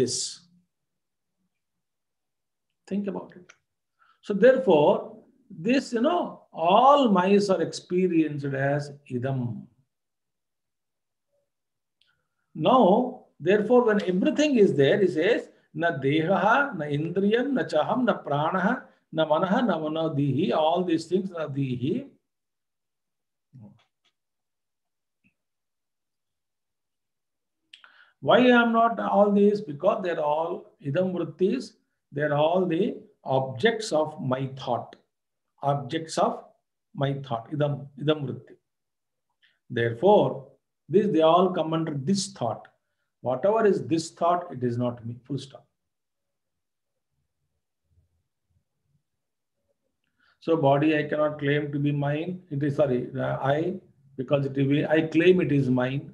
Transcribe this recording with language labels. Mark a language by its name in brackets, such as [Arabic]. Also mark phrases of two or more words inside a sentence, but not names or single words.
[English] Think about it. So therefore, this, all minds are experienced as idam. Now, therefore, when everything is there, he says, [Sanskrit] na dehaha, na indriyam, na chaham, na pranaha, na manaha, na manodihi, [English] all these things, [Sanskrit] na dihi. [English] Why I am not all these? Because they're all [Sanskrit] idam vrittis, [English] they're all the objects of my thought. Objects of my thought, [Sanskrit] idam vritti. [English] Therefore, they all come under this thought. Whatever is this thought, it is not me. Full stop. So body I cannot claim to be mine. It is I, because it will be, I claim it is mine.